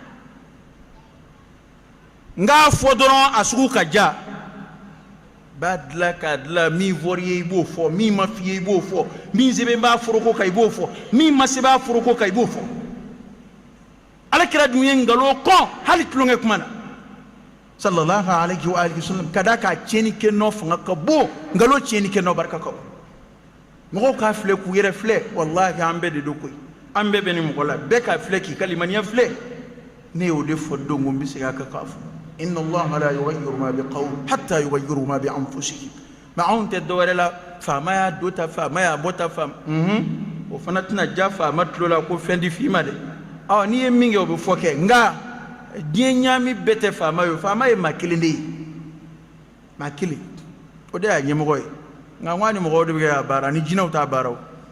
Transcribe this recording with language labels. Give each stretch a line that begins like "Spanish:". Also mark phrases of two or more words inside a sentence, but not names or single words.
Bambara: n k'a fɔ dɔrɔn a sugu ka ja b'a dilan k'a dilan min fɔr'i ye i b'o fɔ min ma f'i ye i b'o fɔ min sɛbɛn b'a foroko kan i b'o fɔ min ma sɛbɛn a foroko kan i b'o fɔ alakira dun ye nkalon kɔn hali tulonkɛ kuma na
Arabic: صلى الله عليه وسلم
Bambara: ka da k'a tiɲɛni kɛ nɔ fanga ka bon nkalon tiɲɛni kɛ nɔ barika ka bon mɔgɔw k'a filɛ k'u yɛrɛ filɛ wallahi an bɛɛ de don koyi an bɛɛ bɛ ni mɔgɔ la bɛɛ k'a filɛ k'i ka limaniya filɛ ne y'o de fɔ don ko n bɛ segin a kan k'a fɔ
Arabic: إن الله لا يغير ما بقوم حتى يغيروا ما بأنفسهم
Bambara: mais anw tɛ dɔwɛrɛ la faama y'a do ta faama y'a bɔ ta faama o fana tɛna ja faama tulo la ko fɛn di f'i ma dɛ n'i ye min kɛ o bɛ fɔ kɛ nka diɲɛ ɲaami bɛɛ tɛ faama ye maa kelen de ye maa kelen o de y'a ɲɛmɔgɔ ye nka n ko a ni mɔgɔw de bɛ kɛ a baara ni jinɛw t'a baara o